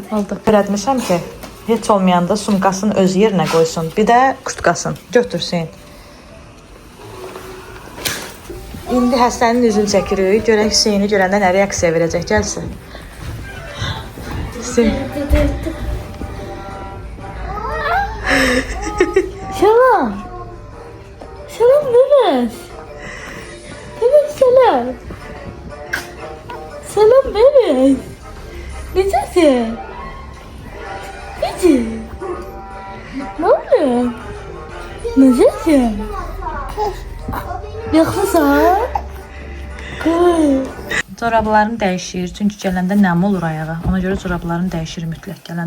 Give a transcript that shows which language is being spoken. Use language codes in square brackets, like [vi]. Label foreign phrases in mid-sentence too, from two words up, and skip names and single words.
[az] Oldu. Öyrətmişəm ki, heç olmayanda sumkasını öz yerinə qoysun. Bir də kurtkasını götürsün. İndi Həsənin üzünü çəkirik. Görək Hüseyni görəndə nə reaksiya verəcək. Gəlsin. Hüseyin. [tr] Selam. Selam Mehmet. Mehmet selam. [az] Selam Mehmet. Necəsin? [tr] Necə? Ne oluyor? [az] Necəsin? Yaxşısan? Qoy. Corablarını dəyişir. Çünki gələndə nəm olur ayağa. Ona görə corablarını dəyişir mütləq gələndə.